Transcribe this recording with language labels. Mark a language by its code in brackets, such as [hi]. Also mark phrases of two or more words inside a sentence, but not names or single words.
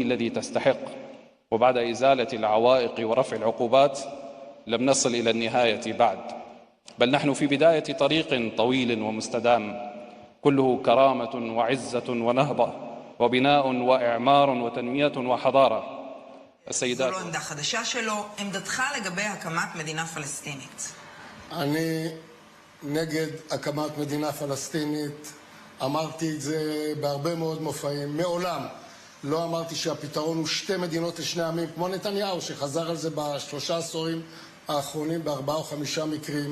[ar] الذي تستحق وبعد إزالة العوائق ورفع العقوبات لم نصل إلى النهاية بعد بل نحن في بداية طريق طويل ومستدام كله كرامة وعزة ونهضة وبناء وإعمار وتنمية وحضارة. [he] السيدات זו לא עמדה חדשה שלו, עמדתך לגבי הקמת מדינה פלסטינית. אני נגד הקמת מדינה פלסטינית, אמרתי את זה בהרבה מאוד מופעים, מעולם לא אמרתי שהפתרון הוא שתי מדינות לשני עמים, כמו נתניהו שחזר על זה בשלושה עשורים האחרונים ב4 או 5 מקרים.